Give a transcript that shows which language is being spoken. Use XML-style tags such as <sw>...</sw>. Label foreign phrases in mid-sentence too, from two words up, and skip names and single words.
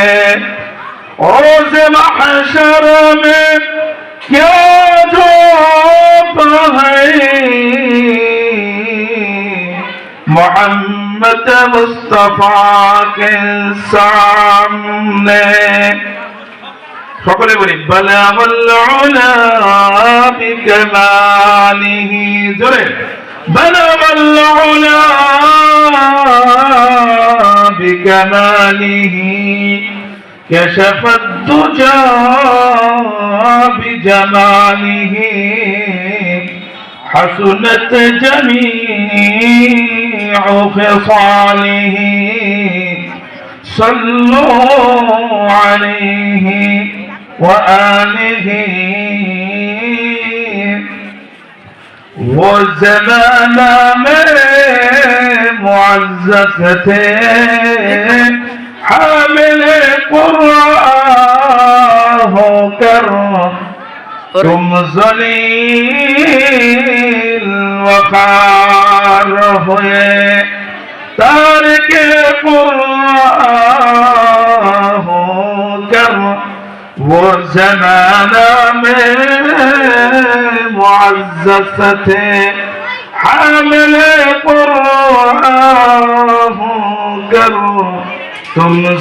<ur>روز محشر میں کیا جواب ہے محمد مصطفیٰ کے سامنے.</ur> <bn>সকলে বলি</bn> <ar>بلغ العلى بكماله, জোরে بلغ العلى بكماله كشف الدجى بجماله حسنت جميع خصاله صلوا عليه وآله</ar> <ur>وہ زمانہ میں معزز تھے حامل قرآن ہو کر تم ذلیل وخار ہوئے تارک قرآن ہو کر وہ زمانہ میں معزز تھے حامل قرآن ہو کر تم</ur>